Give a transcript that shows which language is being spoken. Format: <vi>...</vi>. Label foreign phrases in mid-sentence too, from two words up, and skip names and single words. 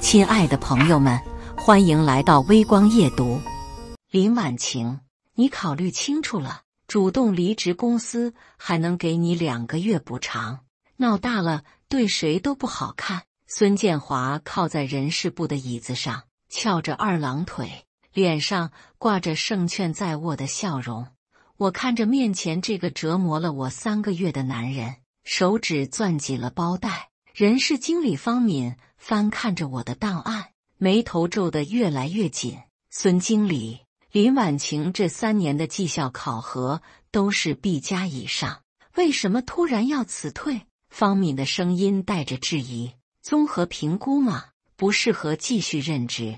<zh>親愛的朋友們，歡迎來到微光夜讀。林婉晴，你考慮清楚了，主動離職，公司還能給你2個月補償，鬧大了對誰都不好看。孫建華靠在人事部的椅子上，翹着2郎腿，臉上掛着胜券在握的笑容。我看着面前這個折磨了我3個月的男人，手指攥緊了包帶。人事經理方敏翻看着我的檔案，眉頭皺得越來越緊。孫經理，林婉晴這3年的績效考核都是 B+ 以上，為什麼突然要辭退？方敏的聲音帶着質疑。綜合評估嘛，不適合繼續任職。</zh>